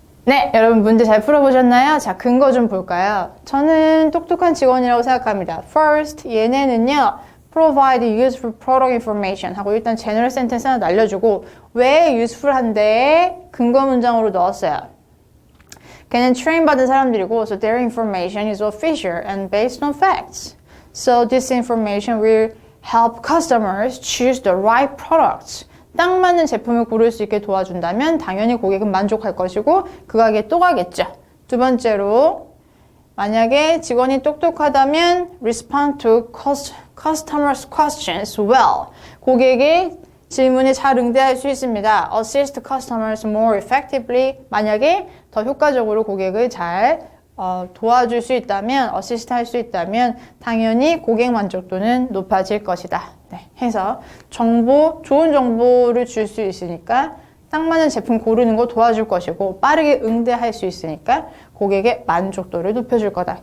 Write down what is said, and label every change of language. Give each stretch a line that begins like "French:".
Korean: 네, 여러분 문제 잘 풀어보셨나요? 자, 근거 좀 볼까요? 저는 똑똑한 직원이라고 생각합니다. First, 얘네는요,
English: provide useful product information
Korean: 하고 일단
English: general sentence
Korean: 하나 날려주고 왜 useful한데 근거 문장으로 넣었어요. 걔는 트레인 받은 사람들이고
English: so their information is official and based on facts. So this information will help customers choose the right products.
Korean: 딱 맞는 제품을 고를 수 있게 도와준다면 당연히 고객은 만족할 것이고 그 가게에 또 가겠죠. 두 번째로 만약에 직원이 똑똑하다면
English: respond to customers' questions well.
Korean: 고객의 질문에 잘 응대할 수 있습니다.
English: Assist customers more effectively.
Korean: 만약에 더 효과적으로 고객을 잘 도와줄 수 있다면, 어시스트 할 수 있다면 당연히 고객 만족도는 높아질 것이다. 네, 해서 좋은 정보를 줄 수 있으니까 딱 맞는 제품 고르는 거 도와줄 것이고 빠르게 응대할 수 있으니까 고객의 만족도를 높여줄 거다.